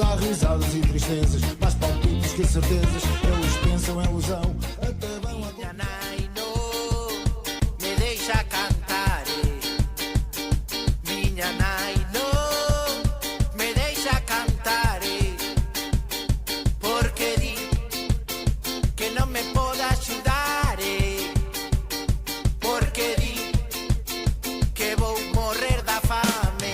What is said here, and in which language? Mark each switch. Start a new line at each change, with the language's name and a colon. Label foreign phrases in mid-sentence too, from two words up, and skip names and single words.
Portuguese: risadas e tristezas, mais palpites que certezas. Eles pensam em ilusão, até vão a...
Galician: Minha nai no me deixa cantar. Minha nai no me deixa cantar. Porque di que non me pode axudar. Porque di que vou morrer da fame.